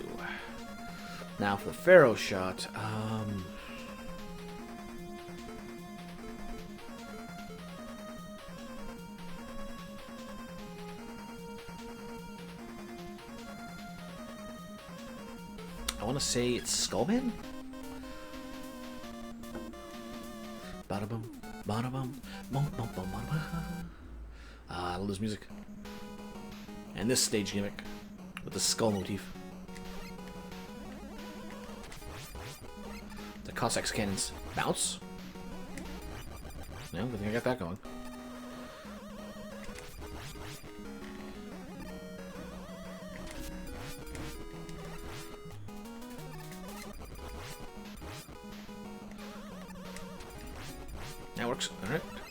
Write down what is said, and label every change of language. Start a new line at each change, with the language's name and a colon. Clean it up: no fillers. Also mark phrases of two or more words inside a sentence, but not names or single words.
English: Now for Pharaoh shot, I want to say it's Skullman? Bada boom. Bada bum, bum, bum, bum, bum. I love this music. And this stage gimmick with the skull motif. The Cossacks cannons bounce. No, good thing I got that going. That works. All right.